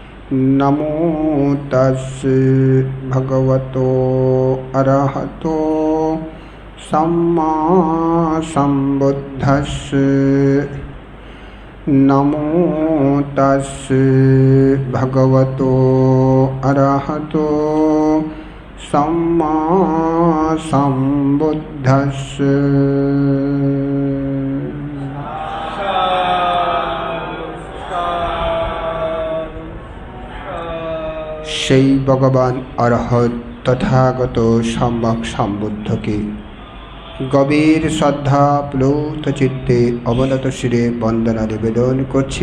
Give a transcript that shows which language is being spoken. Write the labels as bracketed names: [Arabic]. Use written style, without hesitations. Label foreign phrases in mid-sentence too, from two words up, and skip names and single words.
[Pali] नमो तस्से भगवतो अरहतो सम्मा सम्बुद्धस्से। नमो तस्से भगवतो अरहतो सम्मा सम्बुद्धस्से। [Bangla] সেই ভগবান অরহত তথাগত সম্যক সম্বুদ্ধকে গভীর শ্রদ্ধা প্লুত চিত্তে অবনত শিরে বন্দনা নিবেদন করছি।